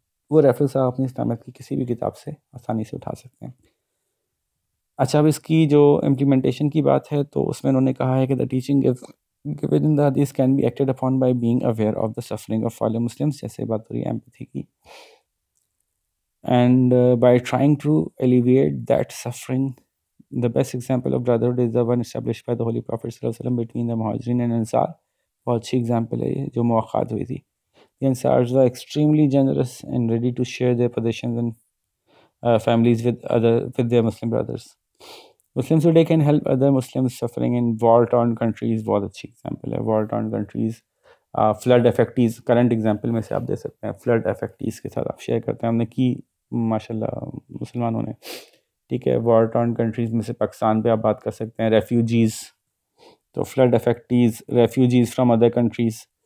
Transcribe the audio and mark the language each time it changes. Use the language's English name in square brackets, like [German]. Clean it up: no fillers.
[Urdu] وہ ریفرنس آپ اپنی اسلامت کی کسی بھی کتاب سے آسانی سے اٹھا سکتے ہیں. اچھا، اب اس کی جو امپلیمنٹیشن کی بات ہے تو اس میں انہوں نے کہا ہے کہ [English] The teaching given in the hadith can be acted upon by being aware of the suffering of fellow Muslims. [Urdu] جیسے بات ہو رہی ہے ایمپتھی کی. [English] And by trying to alleviate that suffering, the best example of brotherhood is the one established by the Holy Prophet صلی اللہ علیہ وسلم between the Muhajirin and Ansar. [Urdu] بہت اچھی ایگزامپل ہے یہ جو مواخات ہوئی تھی. [English] The Ansars were extremely generous and ready to share their possessions and families with their Muslim brothers. Muslims today can help other Muslims suffering in war-torn countries. [Urdu] بہت اچھی example ہے. [English] war-torn countries, flood affectees. [Urdu] Current example میں سے آپ دے سکتے ہیں. flood affectees کے ساتھ آپ شیئر کرتے ہیں. ہم نے کی ماشاء اللہ مسلمانوں نے. ٹھیک ہے، war-torn countries میں سے پاکستان پہ آپ بات کر سکتے ہیں. [English] refugees، تو flood affectees، refugees from other countries.